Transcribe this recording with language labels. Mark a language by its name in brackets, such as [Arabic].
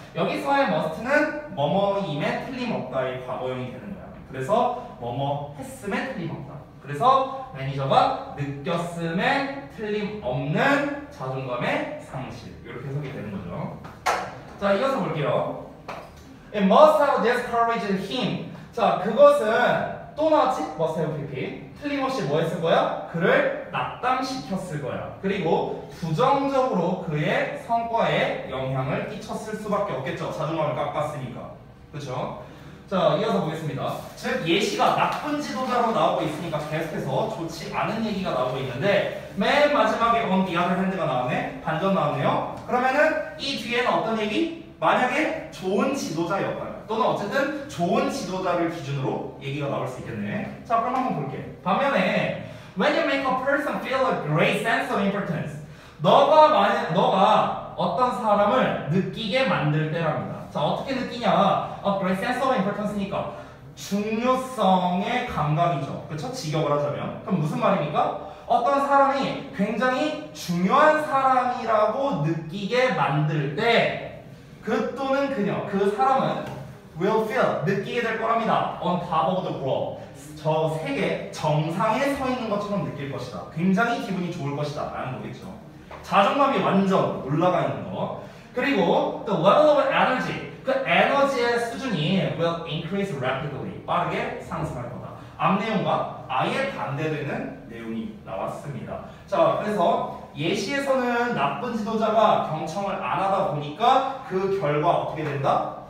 [Korean] 여기서의 must는 뭐뭐임에 틀림없다의 과거형이 되는 거야. 그래서 뭐뭐 했음에 틀림없다. 그래서 매니저가 느꼈음에 틀림없는 자존감의 상실 이렇게 해석이 되는 거죠. 자 이어서 볼게요. [English] It must have discouraged him. [Korean] 자 그것은 또 나왔지? must have pp. 틀림없이 뭐 했을 거야? 그를 낙담시켰을 거야. 그리고 부정적으로 그의 성과에 영향을 끼쳤을 수밖에 없겠죠. 자존감을 깎았으니까. 그렇죠? 자 이어서 보겠습니다. 즉 예시가 나쁜 지도자로 나오고 있으니까 계속해서 좋지 않은 얘기가 나오고 있는데 맨 마지막에 [English] on the other hand [Korean] 가 나오네. 반전 나오네요. 그러면은 이 뒤에는 어떤 얘기? 만약에 좋은 지도자였다면 또는 어쨌든 좋은 지도자를 기준으로 얘기가 나올 수 있겠네. 자 그럼 한번 볼게. 반면에 [English] when you make a person feel a great sense of importance [Korean] 너가 어떤 사람을 느끼게 만들 때랍니다. 자 어떻게 느끼냐? [English] A great sense of importance니까 [Korean] 중요성의 감각이죠. 그렇죠? 직역을 하자면 그럼 무슨 말입니까? 어떤 사람이 굉장히 중요한 사람이라고 느끼게 만들 때 그 또는 그녀, 그 사람은 [English] will feel, [Korean] 느끼게 될 거랍니다. [English] On top of the world. [Korean] 저 세계 정상에 서 있는 것처럼 느낄 것이다. 굉장히 기분이 좋을 것이다. 라는 거겠죠. 자존감이 완전 올라가 있는 거. 그리고 [English] the level of energy. [Korean] 그 에너지의 수준이 [English] will increase rapidly. [Korean] 빠르게 상승할 거다. 앞 내용과 아예 반대되는 내용이 나왔습니다. 자, 그래서 예시에서는 나쁜 지도자가 경청을 안 하다 보니까 그 결과 어떻게 된다?